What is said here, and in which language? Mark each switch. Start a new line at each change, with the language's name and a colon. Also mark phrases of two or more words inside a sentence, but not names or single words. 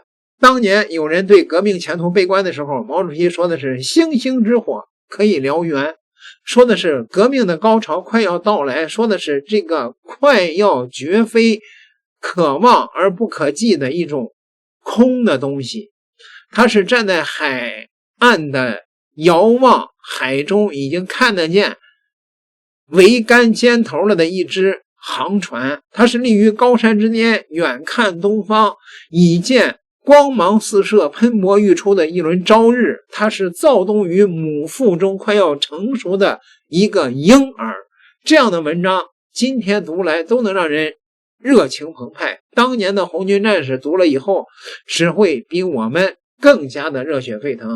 Chinese: 當年有人對革命前途悲觀的時候，毛主席說的是星星之火可以燎原，說的是革命的高潮快要到來，說的是這個快要絕非可望而不可及的一種空的東西。他是站在海岸的遙望，海中已經看得見桅杆尖頭了的一隻航船，它是立於高山之巔，遠看東方，已見光芒四射，噴薄欲出的一輪朝日。它是躁動於母腹中快要成熟的一個嬰兒。這樣的文章今天讀來都能讓人熱情澎湃，當年的紅軍戰士讀了以後只會比我們更加的熱血沸騰。